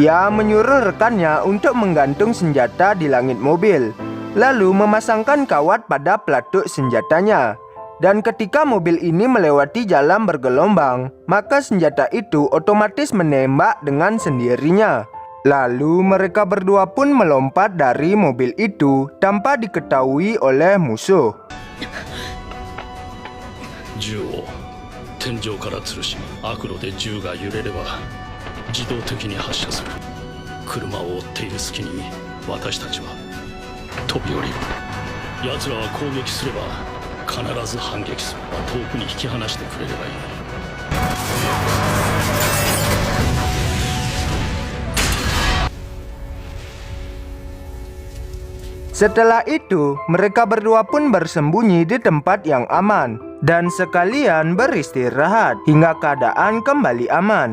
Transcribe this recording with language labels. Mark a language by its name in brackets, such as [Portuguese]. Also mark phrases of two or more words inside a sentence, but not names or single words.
[Indonesian] Ia menyuruh rekannya untuk menggantung senjata di langit mobil, lalu memasangkan kawat pada pelatuk senjatanya. Dan ketika mobil ini melewati jalan bergelombang, maka senjata itu otomatis menembak dengan sendirinya. Lalu mereka berdua pun melompat dari mobil itu tanpa diketahui oleh musuh. [Japanese] 銃を天井から吊るし、悪路で銃が揺れれば自動的に発射する。車を追っている隙に私たちは飛び降りる。奴らは攻撃すれば必ず反撃する。遠くに引き離してくれればいい。 [Indonesian] Setelah itu, mereka berdua pun bersembunyi di tempat yang aman dan sekalian beristirahat hingga keadaan kembali aman.